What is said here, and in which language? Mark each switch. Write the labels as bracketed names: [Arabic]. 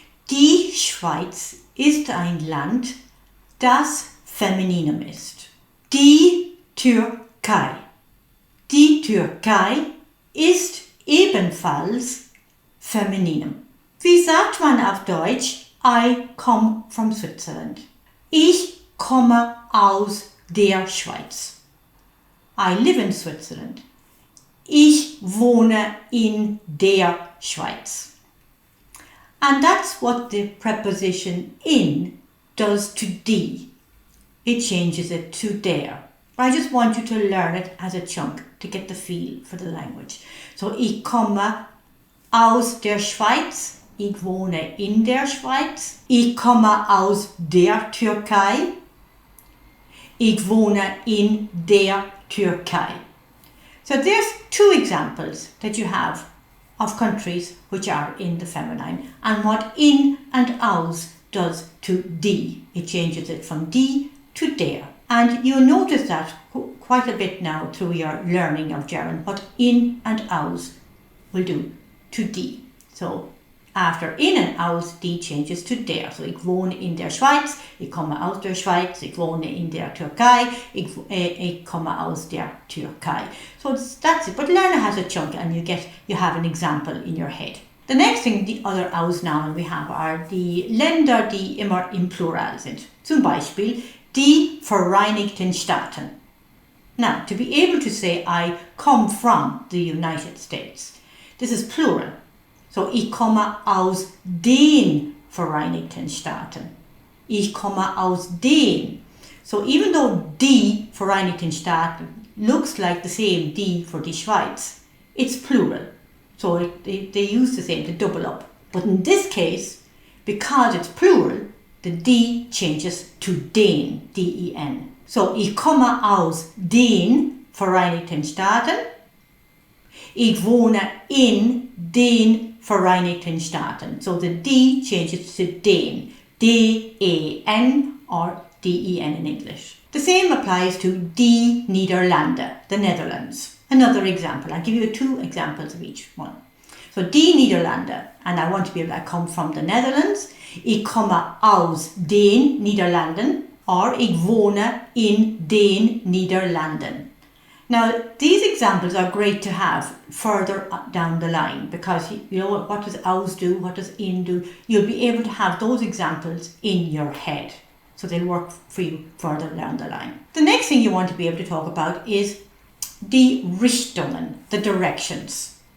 [German] Die Schweiz ist ein Land, das feminin ist. Die Türkei. Die Türkei ist ebenfalls feminin. Wie sagt man auf Deutsch? [English] I come from Switzerland. [German] Ich komme aus der Schweiz. [English] I live in Switzerland. [German] Ich wohne in der Schweiz. [English] And that's what the preposition in does to die. It changes it to der. I just want you to learn it as a chunk to get the feel for the language. [German] So, ich komme aus der Schweiz. Ich wohne in der Schweiz. Ich komme aus der Türkei. Ich wohne in der Türkei. [English] So there's two examples that you have of countries which are in the feminine and what in and aus does to die. It changes it from die to der. And you'll notice that quite a bit now through your learning of German, what in and aus will do to die. So after in and aus, die changes to der. [German] So ich wohne in der Schweiz, ich komme aus der Schweiz, ich wohne in der Türkei, ich komme aus der Türkei. [English] So that's it. But learner has a chunk and you have an example in your head. The next thing, the other Ausnahmen we have are [German] die Länder, die immer im Plural sind. Zum Beispiel die Vereinigten Staaten. [English] Now, to be able to say I come from the United States, this is plural. [German] So, ich komme aus den Vereinigten Staaten. Ich komme aus den. [English] So, even though die Vereinigten Staaten looks like the same die for die Schweiz, it's plural. So, they use the same, to double up. But in this case, because it's plural, the die changes to den, D-E-N. [German] So, ich komme aus den Vereinigten Staaten. Ich wohne in den Vereinigten Staaten. [English] So, the die changes to den, D-E-N or D-E-N in English. The same applies to die Niederlande, the Netherlands. Another example, I'll give you two examples of each one. So, die Niederlande, and I want to be able to come from the Netherlands. [German] Ich komme aus den Niederlanden or ich wohne in den Niederlanden. [English] Now, these examples are great to have further down the line because you know what does aus do, what does in do. You'll be able to have those examples in your head. So they'll work for you further down the line. The next thing you want to be able to talk about is die Richtungen, the directions.